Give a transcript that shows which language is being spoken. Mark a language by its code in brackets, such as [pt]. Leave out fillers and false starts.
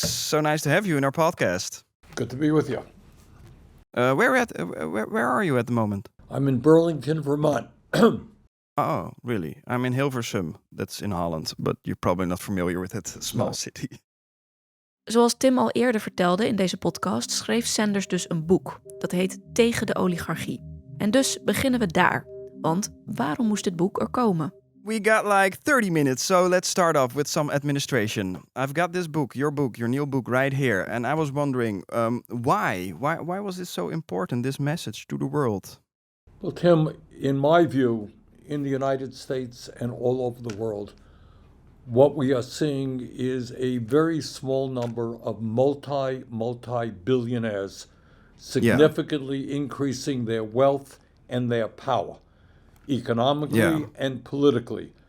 [en] So nice to have you in our podcast. Good to be with you. Where are you at the moment? I'm in Burlington, Vermont. Oh, really? I'm in Hilversum. That's in Holland, but you're probably not familiar with that small city. [nl] Zoals Tim al eerder vertelde in deze podcast, schreef Sanders dus een boek. Dat heet Tegen de Oligarchie. En dus beginnen we daar. Want waarom moest dit boek er komen? [en] We got like 30 minutes, so let's start off with some administration. I've got this book, your new book, right here, and I was wondering why was this so important? This message to the world. Well, Tim, in my view, in the United States and all over the world, what we are seeing is a very small number of multi-billionaires significantly increasing their wealth and their power, economically and politically.